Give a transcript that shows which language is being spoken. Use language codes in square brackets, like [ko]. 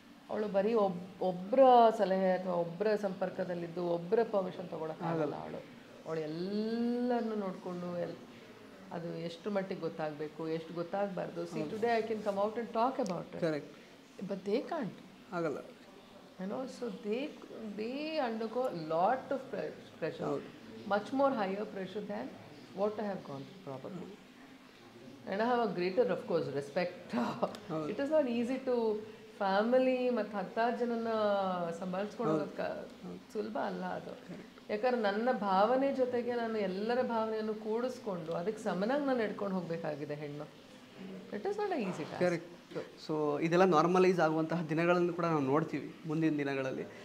[kn] ಅವಳು ಬರೀ ಒಬ್ಬರ ಸಲಹೆ ಅಥವಾ ಒಬ್ಬರ ಸಂಪರ್ಕದಲ್ಲಿದ್ದು ಒಬ್ಬರ ಪರ್ಮಿಷನ್ ತೊಗೊಳಕ್ಕಾಗಲ್ಲ. ಅವಳು ಎಲ್ಲರನ್ನೂ ನೋಡಿಕೊಂಡು ಅದು ಎಷ್ಟು ಮಟ್ಟಿಗೆ ಗೊತ್ತಾಗಬೇಕು, ಎಷ್ಟು ಗೊತ್ತಾಗಬಾರ್ದು. [en] See today I can come out and talk about it, but they can't. [kn] ಆಗಲ್ಲ. [en] So they undergo lot of pressure, much more higher pressure than what I have gone through probably. And I have a greater, of course, respect. It is not easy to [kn] family ಮತ್ತು 10 ಜನನ ಸಂಭಾಳಿಸ್ಕೊಳ್ಳೋದಕ್ಕೆ ಸುಲಭ ಅಲ್ಲ ಅದು. ಯಾಕಂದ್ರೆ ನನ್ನ ಭಾವನೆ ಜೊತೆಗೆ ನಾನು ಎಲ್ಲರ ಭಾವನೆಯನ್ನು ಕೂಡಿಸ್ಕೊಂಡು ಅದಕ್ಕೆ ಸಮನಾಗಿ ನಾನು ನಡ್ಕೊಂಡು ಹೋಗಬೇಕಾಗಿದೆ ಹೆಣ್ಣು. [en] It is not easy task. Correct. [kn] So ಇದೆಲ್ಲ ನಾರ್ಮಲೈಸ್ ಆಗುವಂತಹ ದಿನಗಳನ್ನು ಕೂಡ ನಾವು ನೋಡ್ತೀವಿ ಮುಂದಿನ ದಿನಗಳಲ್ಲಿ.